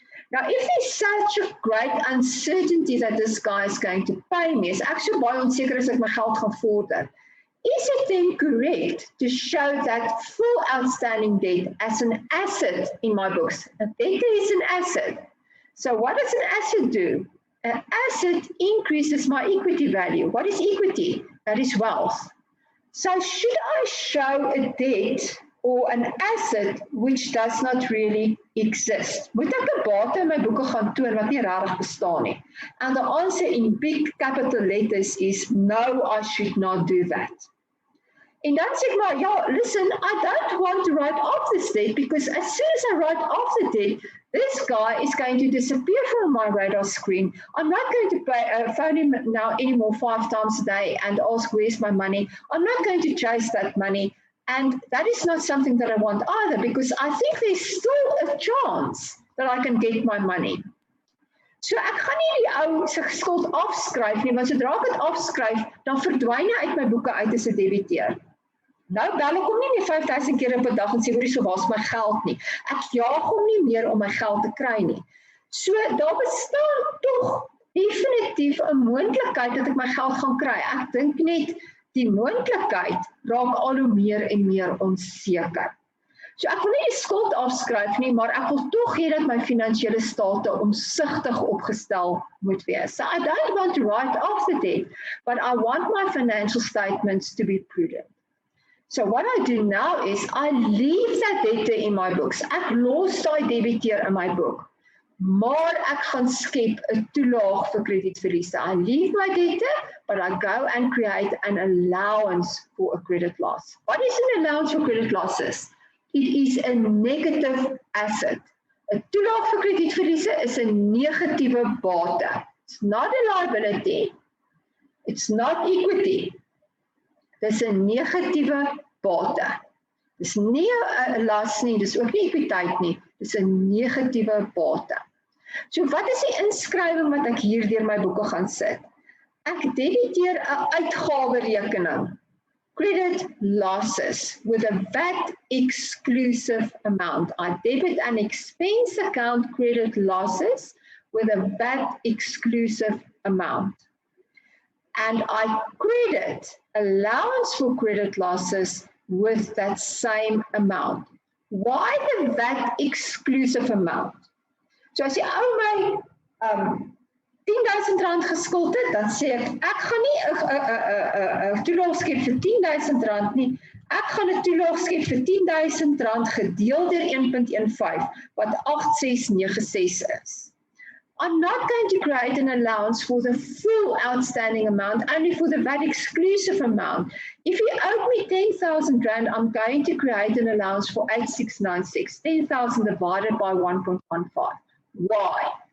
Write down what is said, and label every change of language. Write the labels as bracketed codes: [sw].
[en] Now, if there's such a great uncertainty that this guy is going to pay me, [af] is ek so baie onseker as ek my geld gaan vorder, [en] is it then correct to show that full outstanding debt as an asset in my books? A debtor is an asset. So what does an asset do? An asset increases my equity value. What is equity? That is wealth. So should I show a debt or an asset which does not really exist? [af] Moet ek 'n bate in my boeke gaan toon wat nie regtig bestaan nie? [en] And the answer in big capital letters is no, I should not do that. [af] En dan sê ek maar, ja, [en] listen, I don't want to write off this debt because as soon as I write off the debt, this guy is going to disappear from my radar screen. I'm not going to phone him now anymore 5 times a day and ask where's my money. I'm not going to chase that money. And that is not something that I want either because I think there's still a chance that I can get my money. [af] So ek gaan nie die ou se skuld afskryf nie, want sodra ek dit afskryf, dan verdwyn hy uit my boeke uit as 'n debiteur. Nou bel ek hom nie meer 5000 keer op 'n dag en sê hoorie, so waar's my geld nie. Ek jaag hom nie meer om my geld te kry nie. So daar bestaan tog definitief 'n moontlikheid dat ek my geld gaan kry. Ek dink net die moontlikheid raak al hoe meer en meer onseker. So ek wil nie die skuld afskryf nie, maar ek wil tog hê dat my finansiële state omsigtig opgestel moet wees. [en] So I don't want to write off the debt, but I want my financial statements to be prudent. So what I do now is I leave that debtor in my books. [af] Ek los daai debiteur in my boek. Maar ek gaan skep 'n toelaag vir kredietverliese. [en] I leave my debtor, but I go and create an allowance for a credit loss. What is an allowance for credit losses? It is a negative asset. [af] 'n Toelaag vir kredietverliese is 'n negatiewe bate. [en] It's not a liability. It's not equity. [af] Dis 'n negatiewe bate. Dis nie 'n las nie, dis ook nie ekwiteit nie. Dis 'n negatiewe bate. So wat is die inskrywing wat ek hier deur my boeke gaan sit? Ek debiteer 'n uitgawerekening. [en] Credit losses with a VAT exclusive amount. I debit an expense account credit losses with a VAT exclusive amount. And I credit allowance for credit losses with that same amount. Why the VAT exclusive amount? [af] So as jy ou my R10,000 geskuld het, dan sê ek gaan nie 'n toelaag skep vir R10,000 nie. Ek gaan 'n toelaag skep vir R10,000 gedeel deur 1.15 wat 8696 is. [en] I'm not going to create an allowance for the full outstanding amount, only for the VAT exclusive amount. If you owe me R10,000, I'm going to create an allowance for 8696, 10,000 divided by 1.15. Why?